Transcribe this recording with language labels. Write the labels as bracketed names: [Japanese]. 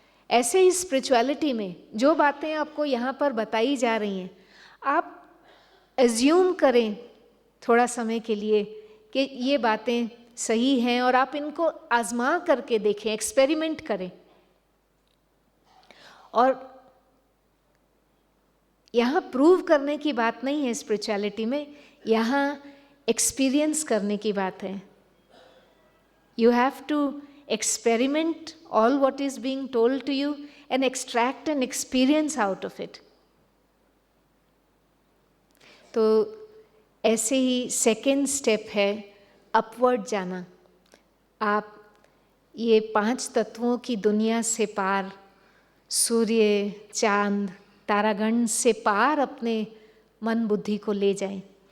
[Hindi] ऐसे ही स्पिरिचुअलिटी में जो बातें आपको यहाँ पर बताई जा रही हैं, आप एज्यूम करें थोड़ा समय के लिए कि ये बातें सही हैं और आप इनको आजमा करके देखें, एक्सपेरिमेंट करें। और यहाँ प्रूव करने की बात नहीं है स्पिरिचुअलिटी में, यहाँ एक्सपीरियंस करने की बात है। [English] You have to experiment all what is being told to you and extract an experience out of it. [Hindi] तो ऐसे ही सेकेंड स्टेप है अपवर्ड जाना। आप ये 5 तत्वों की दुनिया से पार, सूर्य, चांद, तारागण से पार अपने मन बुद्धि को ले जाएं।